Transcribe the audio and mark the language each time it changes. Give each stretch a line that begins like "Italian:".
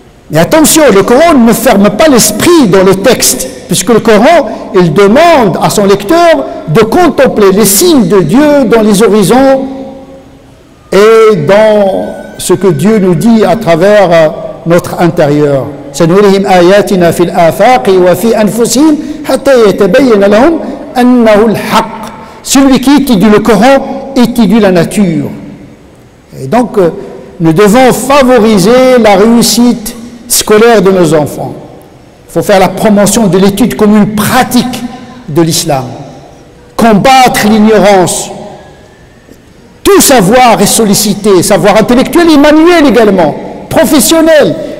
French: Mais attention, le Coran ne ferme pas l'esprit dans le texte, puisque le Coran, il demande à son lecteur de contempler les signes de Dieu dans les horizons et dans ce que Dieu nous dit à travers notre intérieur.
Arabic: سنريهم آياتنا في الآفاق وفي أنفسهم حتى يتبين لهم أنه الحق.
French: Celui qui étudie le Coran étudie la nature. Et donc, nous devons favoriser la réussite scolaire de nos enfants. Il faut faire la promotion de l'étude comme une pratique de l'islam. Combattre l'ignorance. Tout savoir est sollicité, savoir intellectuel et manuel également, professionnel.